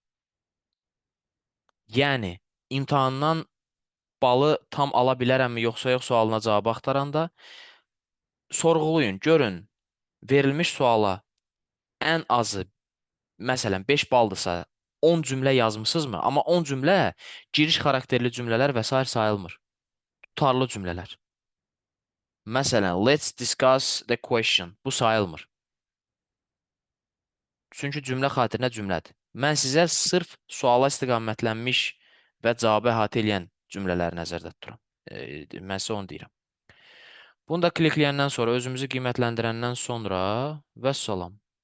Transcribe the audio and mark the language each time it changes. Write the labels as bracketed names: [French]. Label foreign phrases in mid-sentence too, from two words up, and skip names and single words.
[Azerbaijani] Yəni, imtahandan balı tam ala bilərəmmi yoxsa yox sualına cavab axtaranda sorğulayın, görün, verilmiş suala ən azı, məsələn, 5 baldırsa 10 cümlə yazmısınızmı? Amma 10 cümlə giriş xarakterli cümlələr və sair sayılmır. Tutarlı cümlələr. Məsələn, [English] let's discuss the question. [Azerbaijani] Bu sayılmır. Çünki cümlə xatirinə cümlədir. Mən sizə sırf suala istiqamətlənmiş və cavabı əhatə edən cümlələri nəzərdə tuturam. Mən sizə onu deyirəm. Bunu da klikləyəndən sonra, özümüzü qiymətləndirəndən sonra vəssalam.